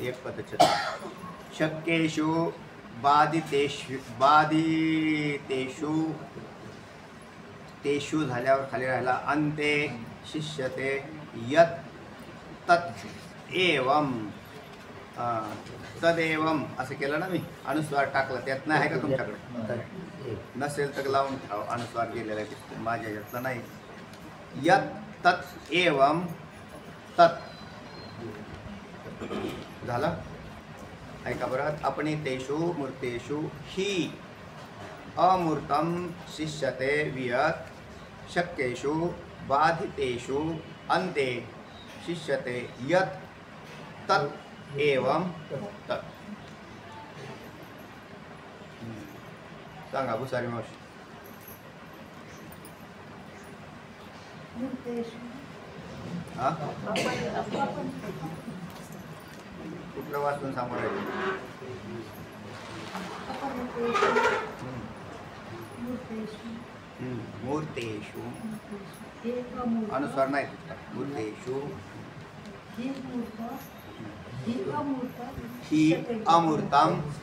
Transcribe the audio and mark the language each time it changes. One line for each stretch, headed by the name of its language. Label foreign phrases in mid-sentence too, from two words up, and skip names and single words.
Marathi: एक पदच्छेद
Sanskrit: शक्येषु बाधितेषु तेषु
Marathi: झाल्यावर खाली राहिला
Sanskrit: अंते शिष्यते यत् तत् एवं तदेवं
Marathi: असं केलं ना मी अनुस्वार टाकला त्यात नाही आहे का तुमच्याकडे नसेल तर लावून ठेवा अनुस्वार गेलेला दिसतो माझ्या यातला नाही
Sanskrit: यत् तत् एवं तत्
Marathi: झालं ऐका बरं
Sanskrit: अपनी तेषु मूर्तेषु हि अमूर्तं शिष्यते वियत् शक्येषु बाधितेषु अन्ते शिष्यते यत् तत् एवं तत्।
Marathi: सांगा भुसारी मावशी हा कुठलं वाचून सांगू राहिले मूर्तेषु अनुस्वार नाही
Sanskrit: मूर्तेषु हि अमूर्तं